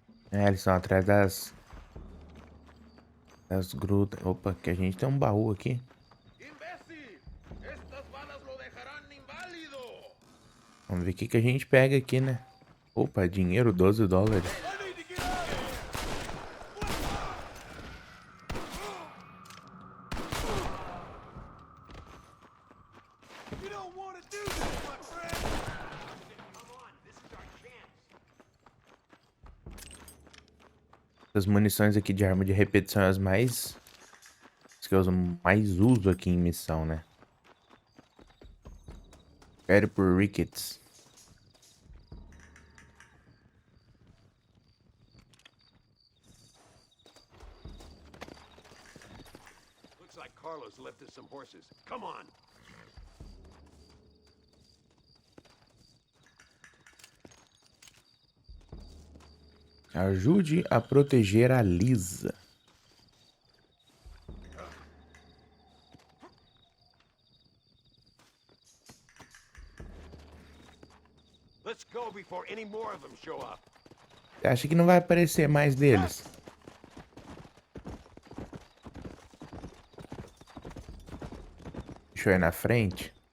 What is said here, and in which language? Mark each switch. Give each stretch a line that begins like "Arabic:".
Portuguese: É, eles estão atrás das grutas. Opa, que a gente tem um baú aqui.
Spanish: Imbécil. Estas balas lo dejarán inválido.
Portuguese: Vamos ver o que a gente pega aqui, né? Opa, dinheiro, 12 dólares.
English: I need to get out of here! You don't want to do this, my friend! Come on, this is our chance.
Portuguese: As munições aqui de arma de repetição são as mais... As que eu mais uso aqui em missão, né? Quero por Ricketts.
English: Looks like Carlos left us some horses. Come on.
Portuguese: Ajude a proteger a Lisa.
English: Let's go before any more of them show up.
Portuguese: Você acha que não vai aparecer mais deles? Deixa eu ir na frente.